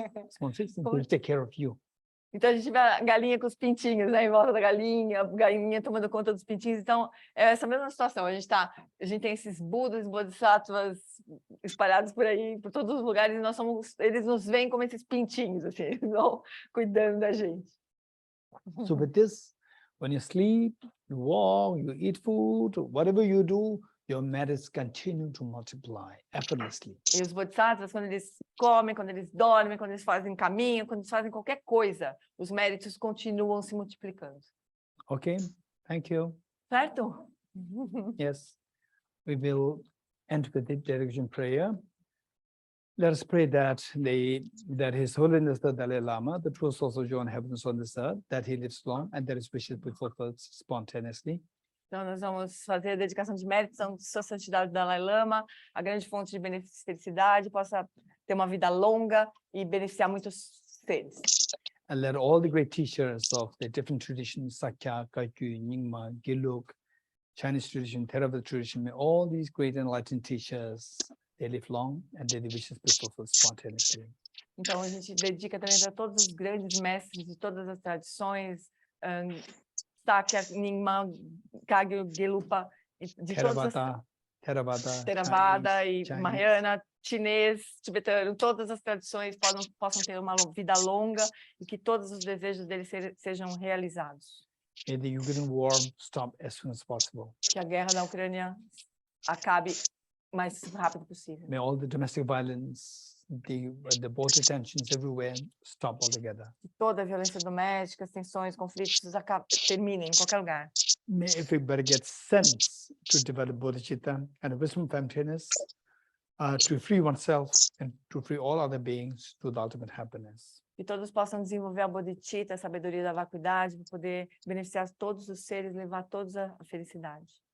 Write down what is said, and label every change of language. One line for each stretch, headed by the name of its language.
English: Small chicks, and they will take care of you.
Portuguese: Então, a gente vê a galinha com os pintinhos, né, em volta da galinha, a galinha tomando conta dos pintinhos. Então, é essa mesma situação. A gente tem esses Budas, Bodhisattvas espalhados por aí, por todos os lugares, e eles nos veem como esses pintinhos, assim, eles vão cuidando da gente.
English: So with this, when you sleep, you walk, you eat food, whatever you do, your merits continue to multiply effortlessly.
Portuguese: E os bodhisattvas, quando eles comem, quando eles dormem, quando eles fazem caminho, quando eles fazem qualquer coisa, os méritos continuam se multiplicando.
English: Okay, thank you.
Portuguese: Certo?
English: Yes, we will end with the direction prayer. Let us pray that His Holiness the Dalai Lama, the true source of joy and happiness on this earth, that he lives long and that his wishes be fulfilled spontaneously.
Portuguese: Então, nós vamos fazer a dedicação de méritos à sua santidade Dalai Lama, a grande fonte de benefício e felicidade, possa ter uma vida longa e beneficiar muitos seres.
English: And let all the great teachers of the different traditions, Sakya, Kaikyu, Nyingma, Gelug, Chinese tradition, Theravada tradition, may all these great enlightened teachers, they live long and their wishes be fulfilled spontaneously.
Portuguese: Então, a gente dedica também para todos os grandes mestres de todas as tradições, Sakya, Nyingma, Kagyu, Gelupa, de todas as... Theravada e Mahayana, chinês, tibetano, todas as tradições possam ter uma vida longa e que todos os desejos deles sejam realizados.
English: May the Ukraine war stop as soon as possible.
Portuguese: Que a guerra da Ucrânia acabe o mais rápido possível.
English: May all the domestic violence, the border tensions everywhere stop altogether.
Portuguese: Que toda a violência doméstica, as tensões, conflitos terminem em qualquer lugar.
English: May everybody get sense to develop Bodhicitta and wisdom of emptiness, to free oneself and to free all other beings to the ultimate happiness.
Portuguese: Que todos possam desenvolver a Bodhicitta, a sabedoria da vacuidade, para poder beneficiar todos os seres, levar todos à felicidade.